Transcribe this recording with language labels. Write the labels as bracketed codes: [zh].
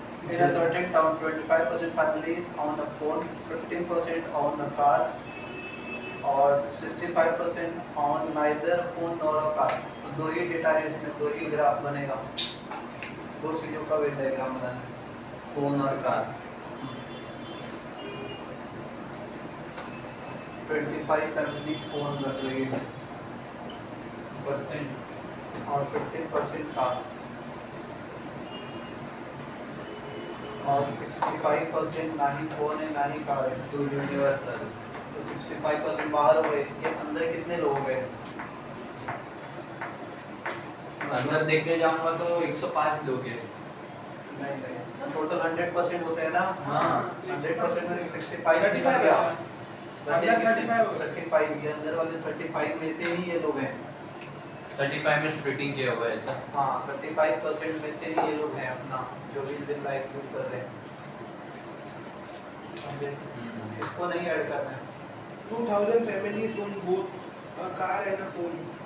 [en] In a certain town, 25% families own a phone, 15% own a car, और 65% own neither phone nor a car. [hi] तो दो ही data है इसमें, दो ही ग्राफ बनेगा, दो चीजों का वेन डायग्राम बनाना है। फोन और कार। 25 फैमिली फोन रख लेगी परसेंट और 15% कार, और 65% ना ही फोन है ना ही कार है, तो यूनिवर्सल तो 65% बाहर हो गए। इसके अंदर कितने लोग हैं, अंदर देखते जाऊंगा तो 105 लोग हैं। नहीं नहीं टोटल 100% होते हैं ना। हाँ 100% में 65 35 गया, अंदर 35 हो गए। 35 ये अंदर वाले 35 में से ही ये लोग हैं। 35 में स्प्लिटिंग किया हुआ है ऐसा। हाँ 35% में से ही ये लोग हैं अपना जो भी बिल लाइफ यूज कर रहे हैं। इसको नहीं ऐड करना है। [en] 2000 families own both a car and a phone.